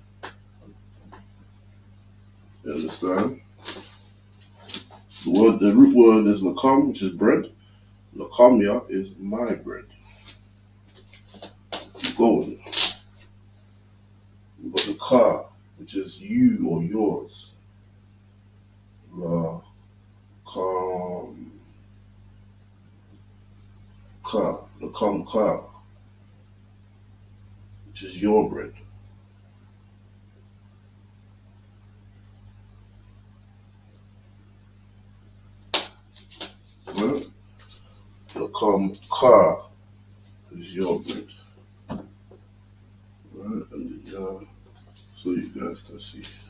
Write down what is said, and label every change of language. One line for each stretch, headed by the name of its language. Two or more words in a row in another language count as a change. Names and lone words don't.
English: You understand? The root word is lakam, which is bread. Lakamia is my bread. Keep going. We've got the ka, which is you or yours.
Aramaic: Lakam ka,
English: which is your bread. Right?
Aramaic: Lakam ka
English: is your bread. Right? And so you guys can see.